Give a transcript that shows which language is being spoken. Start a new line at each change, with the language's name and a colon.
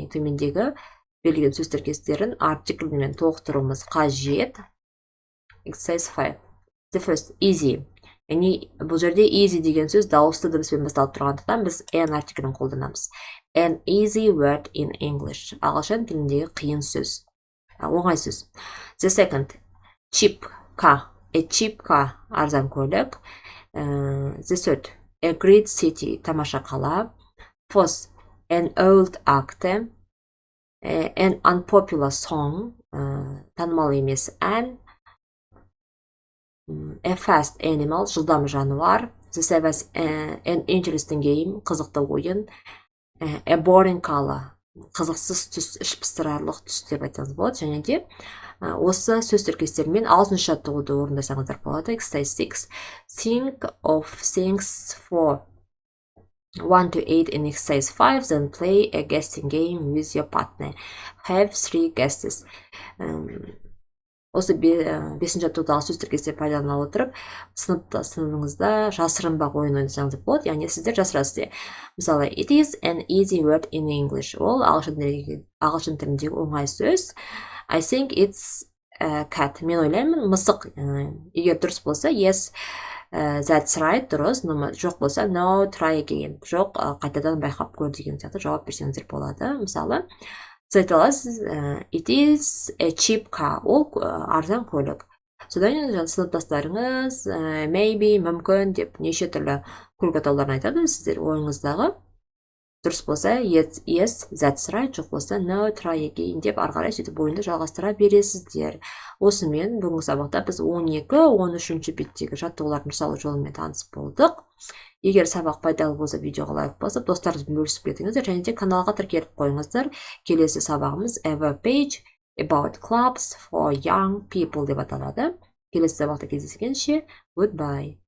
Kazakh: Төмендегі берілген сөз тіркестерін артиклмен толықтыруымыз қажет.
English: Exercise 5. The first, easy.
Kazakh: Бұл жерде easy деген сөз дауысты дыбыспен басталып тұрғандықтан біз n артиклін қолданамыз.
English: An easy word in English.
Kazakh: Ағылшын тіліндегі қиын сөз. Оңай сөз.
English: The second, cheap car. A cheap car,
Kazakh: арзан көлік.
English: The third, a great city,
Kazakh: тамаша қала.
English: Fourth, an old actor. An unpopular song,
Kazakh: танымал емес ән.
English: A fast animal,
Kazakh: жылдам жануар.
English: The seventh, an interesting game,
Kazakh: қызықты ойын.
English: A boring color,
Kazakh: қызықсыз түс, іш пыстырарлық түс деп айтсаңыз болады. Және де осы сөз тіркестермен 6-шы жаттығуды орындасаңыздар болады.
English: Exercise 6. Think of things for 1 to 8 in exercise 5, then play a guessing game with your partner. Have 3 guesses.
Kazakh: Осы 5-ші жаттығудағы сөз тіркестер пайдалана отырып, сыныбыңызда жасырынбақ ойын ойнасаңыз болады. Яғни сіздер жасырасыздар. Мысалы,
English: it is an easy word in English.
Kazakh: Ол ағылшын тіліндегі оңай сөз.
English: I think it's a cat.
Kazakh: Мен ойлаймын, мысық. Егер дұрыс болса,
English: yes, that's right,
Kazakh: дұрыс. Жоқ болса,
English: no, try again.
Kazakh: Жоқ, қайтадан байқап көр деген сияқты жауап берсеңіздер болады. Мысалы, сіз айта аласыз,
English: it is a cheap car.
Kazakh: Ол арзан көлік. Содан сыныптастарыңыз maybe, мүмкін деп неше түрлі көлік атауларын айтады. Сіздер ойыңыздағы дұрыс болса,
English: yes, that's right,
Kazakh: жоқ болса,
English: no, try again
Kazakh: деп ары қарай сөйтіп ойынды жалғастыра бересіздер. Осымен бүгінгі сабақта біз 12-13 беттегі жаттығулардың жасалу жолымен танысып болдық. Егер сабақ пайдалы болса, видеоға лайк басып, достарыңызбен бөлісіп кетіңіздер, және де каналға тіркеліп қойыңыздар. Келесі сабағымыз Ever Page About Clubs for Young People деп аталады. Келесі сабақта кездескенше, goodbye.